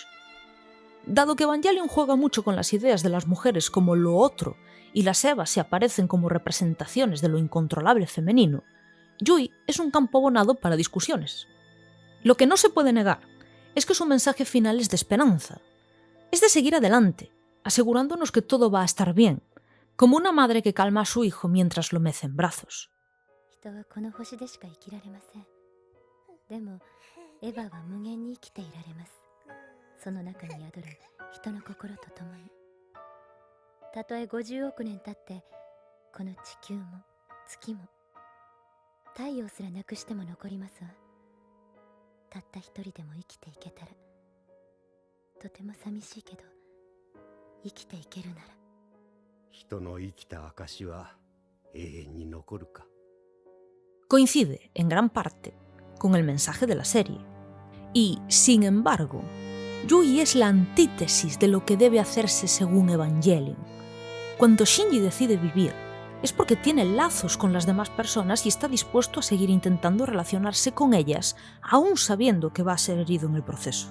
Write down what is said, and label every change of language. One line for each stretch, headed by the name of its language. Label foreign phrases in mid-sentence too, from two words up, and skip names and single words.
Spanish: Dado que Evangelion juega mucho con las ideas de las mujeres como lo otro y las Evas se aparecen como representaciones de lo incontrolable femenino, Yui es un campo abonado para discusiones. Lo que no se puede negar es que su mensaje final es de esperanza. Es de seguir adelante, asegurándonos que todo va a estar bien, como una madre que calma a su hijo mientras lo mece en brazos.
Japanese: 人はこの星でしか生きられません。でもエヴァは無限に生きていられます。その中に宿る人の心とともに。たとえ50億年経ってこの地球も月も太陽すらなくしても残りますわ。たった一人でも生きていけたらとても寂しいけど、生きていけるなら。人の生きた証は永遠に残るか。
Spanish: Coincide en gran parte con el mensaje de la serie. Y, sin embargo, Yui es la antítesis de lo que debe hacerse según Evangelion. Cuando Shinji decide vivir, es porque tiene lazos con las demás personas y está dispuesto a seguir intentando relacionarse con ellas, aún sabiendo que va a ser herido en el proceso.